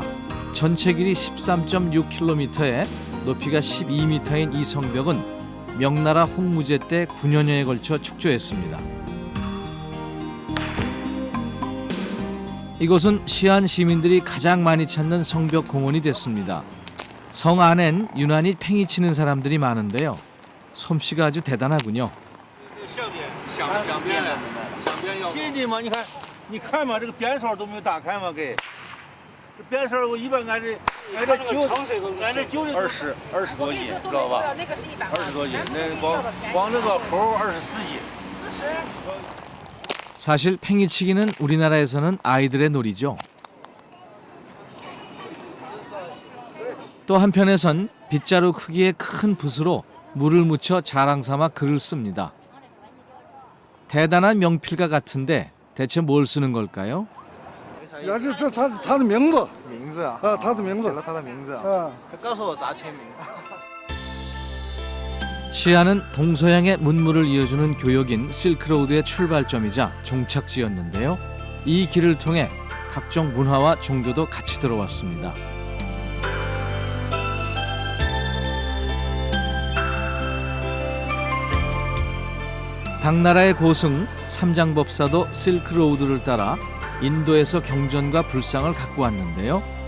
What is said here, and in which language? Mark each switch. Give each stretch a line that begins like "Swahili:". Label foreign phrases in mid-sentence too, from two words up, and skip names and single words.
Korean: 전체 길이 13.6km에 높이가 12m인 이 성벽은 명나라 홍무제 때 9년여에 걸쳐 축조했습니다. 이곳은 시안 시민들이 가장 많이 찾는 성벽 공원이 됐습니다. 성 안엔 유난히 팽이 치는 사람들이 많은데요. 솜씨가 아주 대단하군요.
Chinese: 边绳我一般俺这20多斤，知道吧？20多斤，那光这个口24斤。
Korean: 사실 팽이치기는 우리나라에서는 아이들의 놀이죠. 또 한편에선 빗자루 크기의 큰 붓으로 물을 묻혀 자랑 삼아 글을 씁니다. 대단한 명필가 같은데 대체 뭘 쓰는 걸까요?
Chinese: 这他的名字，名字啊，他的名字，写了他的名字啊。他告诉我咋签名。
Korean: 시안은 동서양의 문물을 이어주는 교역인 실크로드의 출발점이자 종착지였는데요. 이 길을 통해 각종 문화와 종교도 같이 들어왔습니다. 당나라의 고승 삼장법사도 실크로드를 따라 인도에서 경전과 불상을 갖고 왔는데요.